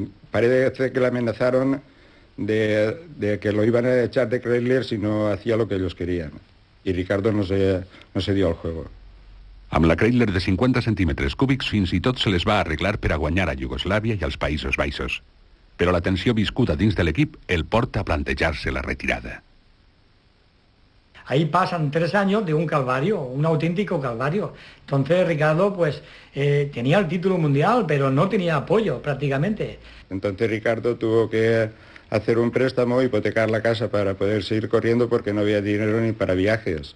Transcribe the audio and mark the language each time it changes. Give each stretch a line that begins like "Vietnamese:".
Spanish: Parece que le amenazaron de que lo iban a echar de Kreidler si no hacía lo que ellos querían. I Ricardo no se dio al juego.
Catalan: Amb la Kreidler de 50 centímetres cúbics fins i tot se les va arreglar per a guanyar a Iugoslàvia i als Països Baixos. Però la tensió viscuda dins de l'equip el porta a plantejar-se la retirada.
Spanish: Ahí pasan 3 años de un calvario, un auténtico calvario. Entonces Ricardo pues tenía el título mundial, pero no tenía apoyo prácticamente. Entonces Ricardo tuvo que hacer un préstamo, hipotecar la casa para poder seguir corriendo porque no había dinero ni para viajes.